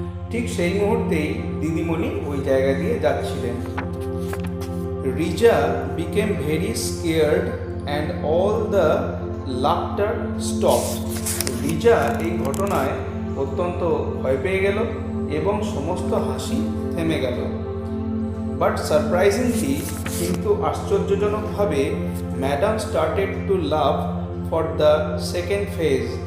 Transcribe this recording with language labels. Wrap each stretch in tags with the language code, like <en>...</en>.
<bn>ঠিক সেই মুহূর্তেই দিদিমণি ওই জায়গা দিয়ে যাচ্ছিলেন।</bn> <en>Rija became very scared and all the laughter stopped.</en> <bn>Reza এই ঘটনায় অত্যন্ত ভয় পেয়ে গেল এবং সমস্ত হাসি থেমে গেল।</bn> <en>but surprisingly,</en> <bn>কিন্তু আশ্চর্যজনকভাবে,</bn> <en>Madam started to love for the second phase.</en>